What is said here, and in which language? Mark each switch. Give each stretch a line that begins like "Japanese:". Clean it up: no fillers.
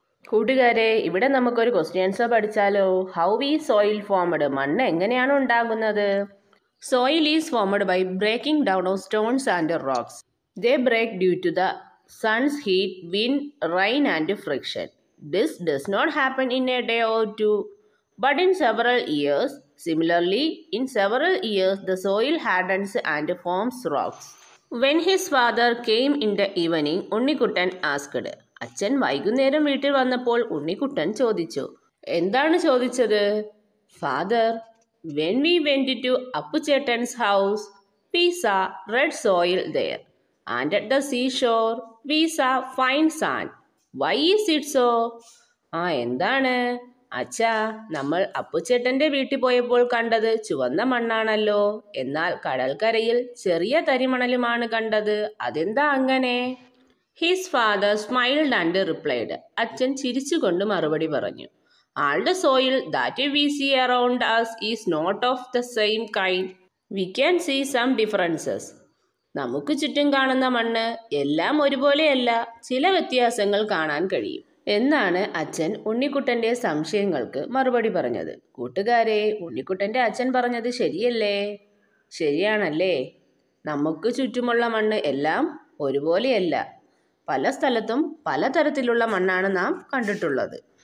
Malayalam: കൂട്ടുകാരെ, ഇവിടെ നമുക്കൊരു question answer പഠിച്ചാലോ?
English: How is soil formed?
Malayalam: മണ്ണ് എങ്ങനെയാണ് ഉണ്ടാകുന്നത്?
English: Soil is formed by breaking down of stones and rocks. They break due to the sun's heat, wind, rain and friction. This does not happen in a day or two, but in several years. Similarly, in several years, the soil hardens and forms rocks. When his father came in the evening, Unnikuttan asked.
Malayalam: അച്ഛൻ വൈകുന്നേരം വീട്ടിൽ വന്നപ്പോൾ ഉണ്ണിക്കുട്ടൻ ചോദിച്ചു. എന്താണ് ചോദിച്ചത്?
English: Father, when we went to Appuchettan's house, we saw red soil there, and at the seashore, we saw fine sand. Why is it so?
Malayalam: എന്താണ് അച്ഛാ, നമ്മൾ അപ്പുച്ചേട്ടന്റെ വീട്ടിൽ പോയപ്പോൾ കണ്ടത് ചുവന്ന മണ്ണാണല്ലോ, എന്നാൽ കടൽക്കരയിൽ ചെറിയ തരിമണലുമാണ് കണ്ടത്. അതെന്താ അങ്ങനെ?
English: His father smiled and replied.
Malayalam: അച്ഛൻ ചിരിച്ചുകൊണ്ട് മറുപടി പറഞ്ഞു.
English: All the soil that we see around us is not of the same kind. We can see some differences.
Malayalam: നമുക്ക് ചുറ്റും കാണുന്ന മണ്ണ് എല്ലാം ഒരുപോലെയല്ല, ചില വ്യത്യാസങ്ങൾ കാണാൻ കഴിയും എന്നാണ് അച്ഛൻ ഉണ്ണിക്കുട്ടൻ്റെ സംശയങ്ങൾക്ക് മറുപടി പറഞ്ഞത്. കൂട്ടുകാരെ, ഉണ്ണിക്കുട്ടൻ്റെ അച്ഛൻ പറഞ്ഞത് ശരിയല്ലേ? ശരിയാണല്ലേ? നമുക്ക് ചുറ്റുമുള്ള മണ്ണ് എല്ലാം ഒരുപോലെയല്ല. പല സ്ഥലത്തും പലതരത്തിലുള്ള മണ്ണാണ് നാം കണ്ടിട്ടുള്ളത്.